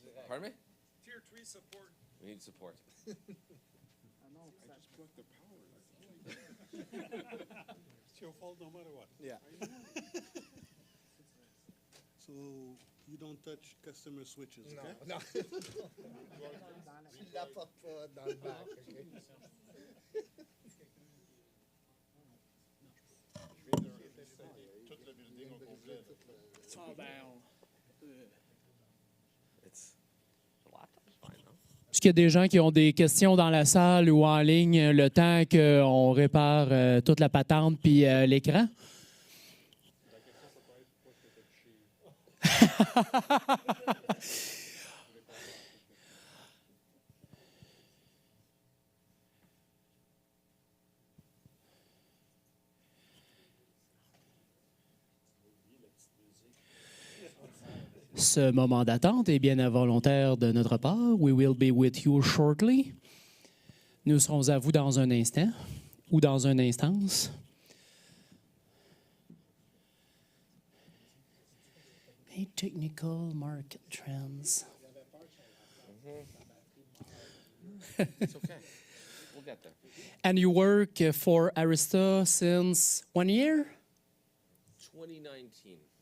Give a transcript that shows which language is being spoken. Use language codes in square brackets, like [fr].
[en] Pardon me? Tier 3 support. We need support. I just plugged the power. It's your fault no matter what. Yeah. So you don't touch customer switches, [fr] Non, [en] okay? [fr] non. Tu l'apportes pas dans le bac, OK? Je viens de tout le building au complet. Est-ce qu'il y a des gens qui ont des questions dans la salle ou en ligne le temps qu'on répare toute la patente puis l'écran? Ce moment d'attente est bien involontaire de notre part. [en] We will be with you shortly. [fr] Nous serons à vous dans un instant ou dans une instance. [en] Hey, technical market trends. It's okay. We'll get there. And you work for Arista since 1 year? 2019.